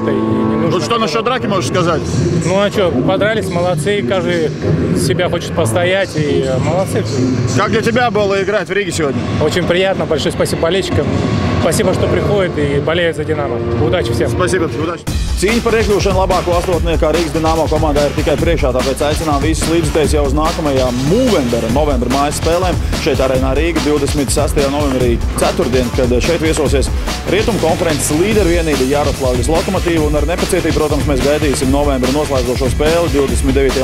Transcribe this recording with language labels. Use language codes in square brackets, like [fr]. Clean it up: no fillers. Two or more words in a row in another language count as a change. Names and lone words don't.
[ru] И не нужно. Вот что насчет драки можешь сказать? Ну а что, подрались, молодцы, каждый себя хочет постоять, и молодцы. Как для тебя было играть в Риге сегодня? Очень приятно, большое спасибо болельщикам, спасибо, что приходят и болеют за Динамо. Удачи всем. Спасибо, удачи. [lv] Cīņa par iekļūšanu labāko astotniekā Rīgas Dinamo komandā ir tikai priekšā, tāpēc aicinām visus līdzutējus jau uz nākamajām novembra mājas spēlēm šeit Arēnā Rīga 26. novembrī ceturtdien, kad šeit viesosies Rietumu konferences līderu vienība Jaroslavļas Lokomotīva, un ar nepacietību, protams, mēs gaidīsim novembra noslēdzošo spēli 29.